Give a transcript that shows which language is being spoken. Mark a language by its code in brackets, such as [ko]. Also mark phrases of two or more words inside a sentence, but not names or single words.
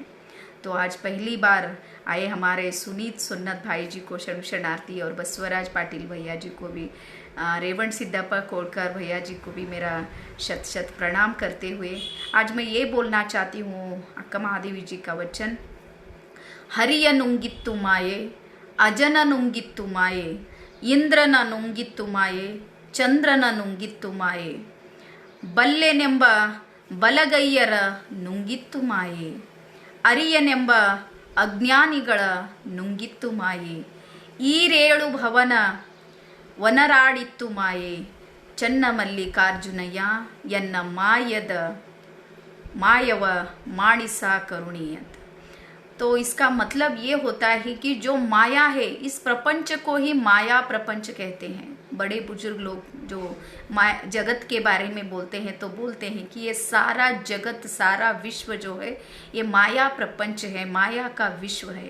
[hi] तो आज पहली बार आए हमारे सुनीत सुन्नत भाई जी को शरणार्थी, और बसवराज पाटिल भैया जी को भी, रेवण सिद्धप्पा कोड़कर भैया जी को भी मेरा शत शत प्रणाम करते हुए आज मैं ये बोलना चाहती हूँ अक्का महादेवी जी का वचन। [kn] ಹರಿಯ ನುಂಗಿತ್ತು ಮಾಯೆ, ಅಜನ ನುಂಗಿತ್ತು ಮಾಯೆ, ಇಂದ್ರನ ನುಂಗಿತ್ತು ಮಾಯೆ, ಚಂದ್ರನ ನುಂಗಿತ್ತು ಮಾಯೆ, ಬಲ್ಲೆನೆಂಬ ಬಲಗೈಯರ ನುಂಗಿತ್ತು ಮಾಯೆ, ಅರಿಯನೆಂಬ ಅಜ್ಞಾನಿಗಳ ನುಂಗಿತ್ತು ಮಾಯೆ, ಈರೇಳು ಭವನ ವನರಾಡಿತ್ತು ಮಾಯೆ, ಚನ್ನ ಮಲ್ಲಿಕಾರ್ಜುನಯ್ಯ ಎನ್ನ ಮಾಯವ ಮಾಡಿಸ ಕರುಣಿ ಅಂತ। [hi] तो इसका मतलब ये होता है कि जो माया है, इस प्रपंच को ही माया प्रपंच कहते हैं। बड़े बुजुर्ग लोग जो माया जगत के बारे में बोलते हैं तो बोलते हैं कि ये सारा जगत, सारा विश्व जो है ये माया प्रपंच है, माया का विश्व है।